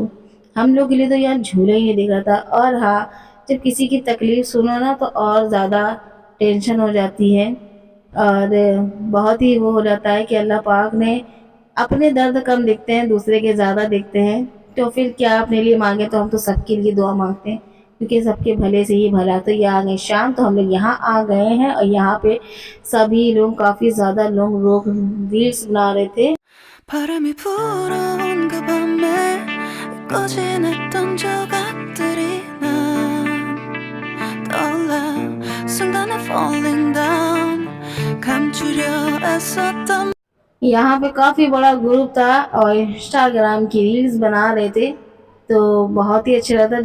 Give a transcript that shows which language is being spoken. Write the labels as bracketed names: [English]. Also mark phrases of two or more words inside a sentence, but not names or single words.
[Hindi] हम लोग के लिए तो यार झूला ही नहीं दिख रहा था। और हाँ, जब किसी की तकलीफ़ सुनो ना तो और ज़्यादा टेंशन हो जाती है, और बहुत ही वो हो जाता है कि अल्लाह पाक ने अपने दर्द कम देखते हैं, दूसरे के ज़्यादा देखते हैं। तो फिर क्या अपने लिए मांगे, तो हम तो सबके लिए दुआ मांगते हैं, क्योंकि सबके भले से ही भला। तो ये आ गई शाम, तो हम लोग यहाँ आ गए हैं, और यहाँ पे सभी लोग, काफ़ी ज़्यादा लोग रील्स बना रहे थे। [Korean] 바람이 불어온 그 밤에 꺼진했던 조각들이 난 떠올라 순간에 [English] falling down [Korean] 감추려 애썼던 [Hindi] यहाँ पे काफ़ी बड़ा ग्रुप था और इंस्टाग्राम की रील्स बना रहे थे। तो बहुत ही अच्छा लगा था।